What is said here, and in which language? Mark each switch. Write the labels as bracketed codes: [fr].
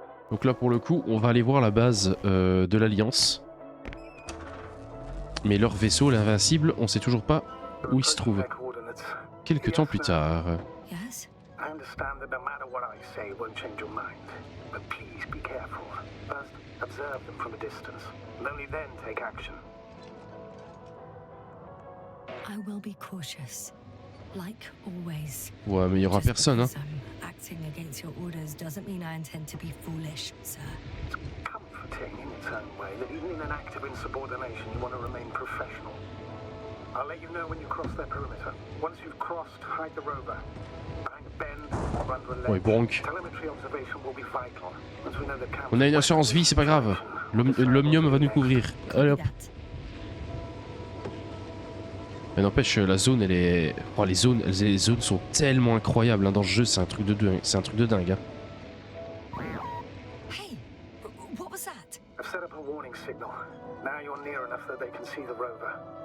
[fr] Donc là pour le coup, on va aller voir la base de l'Alliance. Mais leur vaisseau, l'Invincible, on sait toujours pas où il se trouve. Quelques temps plus tard. [en] Yes? I understand that no matter what I say won't change your mind. But please be careful. First, observe them from a distance. And only then take action. I will be cautious. Like always. [fr] Ouais, mais il y aura [en] Just [fr] personne, hein. [en] because I'm acting against your orders doesn't mean I intend to be foolish, sir. It's comforting in its own way that even in an act of insubordination you want to remain professional. I'll let you know when you cross their perimeter. Once you've crossed, hide the rover. Behind a bend or under a ledge. [fr] Ouais, bronque. [en] Telemetry observation will be vital. Once we know the camp. [fr] On a une assurance vie, c'est pas grave. L'omnium va nous couvrir. Allez hop. [en] That. [fr] Mais n'empêche, la zone, elle est... Oh, les zones sont tellement incroyables hein, dans ce jeu, c'est un truc de dingue. C'est un truc de dingue. Hein. [en] Hey, what was that? I've set up a warning signal. Now you're near enough that they can see the rover.